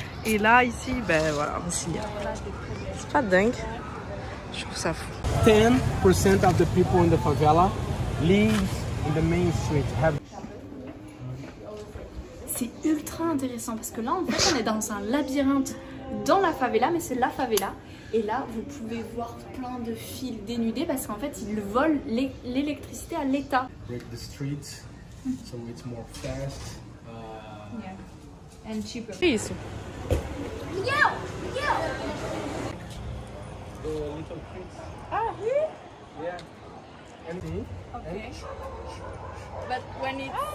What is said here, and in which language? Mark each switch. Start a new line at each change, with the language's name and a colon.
French: Et là ici ben voilà aussi. C'est pas dingue. Je trouve ça fou.
English: 10% of the people in the favela live in the main street.
French: C'est ultra intéressant parce que là en fait on est dans un labyrinthe dans la favela, mais c'est la favela. Et là vous pouvez voir plein de fils dénudés parce qu'en fait ils volent l'électricité à l'État.
English: Break the streets, so it's more fast. And cheaper.
Portuguese: Isso.
English: The little prince. Ah, here? Yeah. And Okay. But when it's